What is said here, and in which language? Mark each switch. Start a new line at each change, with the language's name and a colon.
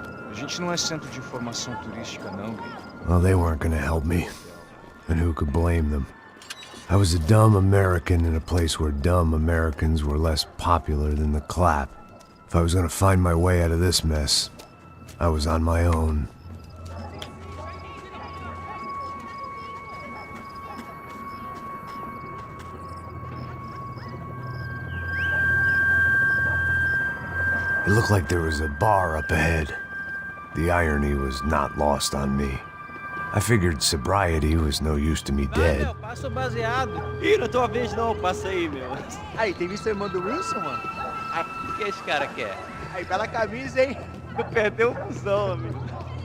Portuguese: A gente não é centro de informação turística, não, Gui.
English: Well, they weren't gonna help me. And who could blame them? I was a dumb American in a place where dumb Americans were less popular than the clap. If I was gonna find my way out of this mess, I was on my own. It looked like there was a bar up ahead. The irony was not lost on me. I figured sobriety was no use to me dead.
Portuguese: Meu, passa o baseado. Ih, não é tua vez não, passa aí, meu. Aí, tem visto a irmã do Wilson, mano? Ah, o que esse cara quer? Aí, bela camisa, hein? Perdeu o fusão, amigo.